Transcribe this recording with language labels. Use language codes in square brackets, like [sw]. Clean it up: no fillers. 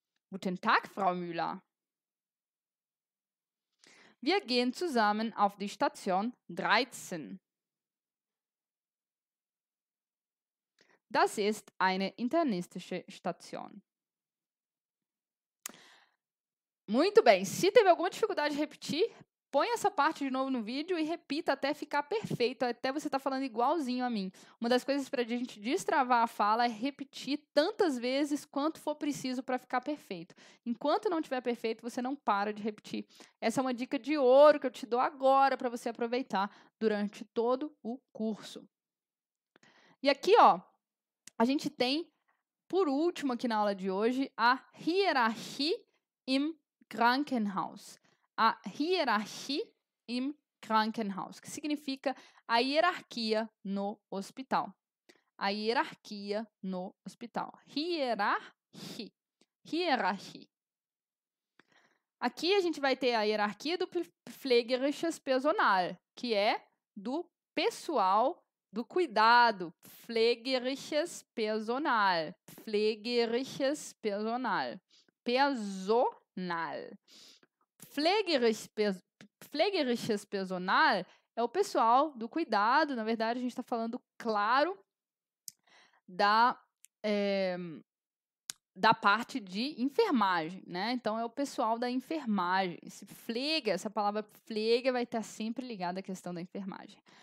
[de] Guten Tag, Frau Müller. Wir gehen zusammen auf die Station 13. Das ist eine internistische Station. [pt] Muito bem. Se teve alguma dificuldade de repetir, põe essa parte de novo no vídeo e repita até ficar perfeito, até você estar falando igualzinho a mim. Uma das coisas para a gente destravar a fala é repetir tantas vezes quanto for preciso para ficar perfeito. Enquanto não estiver perfeito, você não para de repetir. Essa é uma dica de ouro que eu te dou agora para você aproveitar durante todo o curso. E aqui, ó, a gente tem, por último aqui na aula de hoje, a [de] Hierarchie im Krankenhaus. [pt] A [de] Hierarchie im Krankenhaus, [pt] que significa a hierarquia no hospital. A hierarquia no hospital. Hierarchie. Hierarchie. Aqui a gente vai ter a hierarquia do Pflegerisches Personal, que é do pessoal do cuidado. [de] Pflegerisches Personal. Pflegerisches Personal. Personal. [pt] Pflegerisches Personal é o pessoal do cuidado. Na verdade, a gente está falando, claro, da parte de enfermagem, né? Então, é o pessoal da enfermagem. Essa palavra Pflege vai estar sempre ligada à questão da enfermagem.